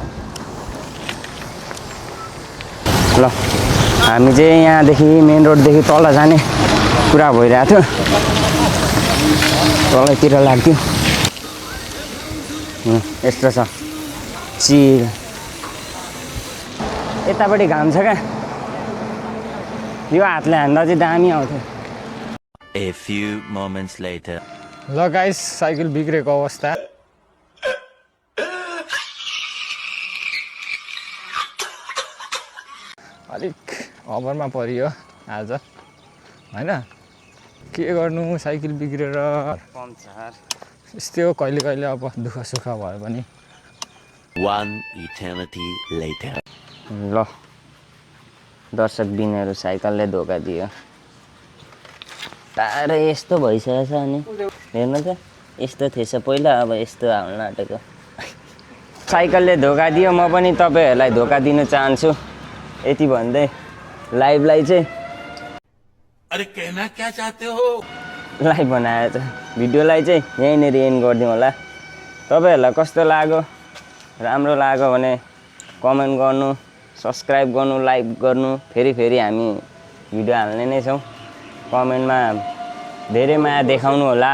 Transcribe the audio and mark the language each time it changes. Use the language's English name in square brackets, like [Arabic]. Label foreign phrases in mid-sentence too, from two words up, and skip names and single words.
[Nepali] ल हामी चाहिँ यहाँदेखि [English] main roadदेखि [Nepali] तल जाने कुरा भइरहेको थियो। तलैतिर लाग्थ्यो। यस्तो छ चिर। यतापट्टि घाम छ क्या। यो हातले हान्दा चाहिँ दामी आउँथ्यो। [English] A few moments later. [Nepali] ल गाइस साइकल बिग्रेको अवस्था। अलिक अभरमा परियो आज होइन। के गर्नु साइकल बिग्रेर। यस्तै हो कहिले अब दुःख सुख भयो भने। [English] 1 eternity later. [Nepali] ल दर्शक बिनहरु साइकलले धोका दियो। तारो यस्तो भइसकेछ अनि हेर्नु त यस्तो थिएछ पहिला अब यस्तो आउन आँटेको। साइकलले धोका दियो। म पनि तपाईहरुलाई धोका दिन चाहन्छु यति भन्दै लाइभलाई चाहिँ [Hindi] अरे कहना क्या चाहते हो? [Nepali] लाइभ बनाएछ। भिडियोलाई चाहिँ यहीँनेर एन्ड गरिदिउँ होला। तपाईहरुलाई कस्तो लाग्यो? राम्रो लाग्यो भने कमेन्ट गर्नु, सब्स्क्राइब गर्नु, लाइक गर्नु। फेरि हामी भिडियो हाल्ने नै छौँ। कमेन्टमा धेरै माया देखाउनु होला।